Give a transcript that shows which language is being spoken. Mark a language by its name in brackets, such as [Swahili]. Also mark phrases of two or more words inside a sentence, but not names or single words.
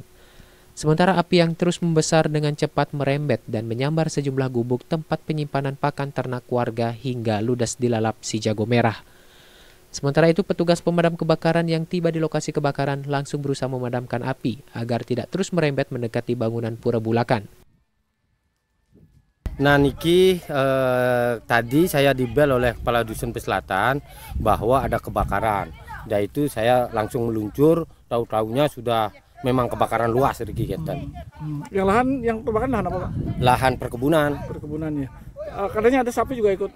[Indonesian] Sementara api yang terus membesar dengan cepat merembet dan menyambar sejumlah gubuk tempat penyimpanan pakan ternak warga hingga ludes dilalap si jago merah. Sementara itu petugas pemadam kebakaran yang tiba di lokasi kebakaran langsung berusaha memadamkan api agar tidak terus merembet mendekati bangunan pura bulakan. Nah niki tadi saya dibel oleh Kepala Dusun Selatan bahwa ada kebakaran. Dan itu saya langsung meluncur, tahu-tahunya sudah memang kebakaran luas di kegiatan. Yang lahan yang terbakar lahan apa Pak? Lahan perkebunan. Perkebunan ya. Katanya ada sapi juga ikut.